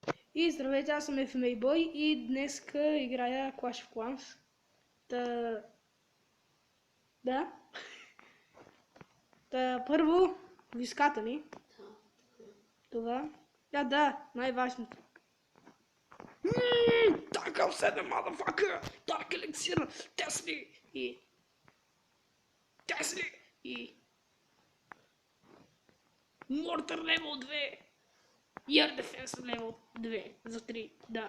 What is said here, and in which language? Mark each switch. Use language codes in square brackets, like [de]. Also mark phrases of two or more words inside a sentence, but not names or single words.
[bg] И здравейте, аз съм FMA Boy и днеска играя Clash of Clans. Да. Първо, виската ми. Това. Да, най-важното. [en] Dark Elf 7, motherfucker! Dark Elixir, [bg] Тесли и [en] Mortar Level 2 [bg] и [en] Air Defense Level 2 [bg] за 3, да.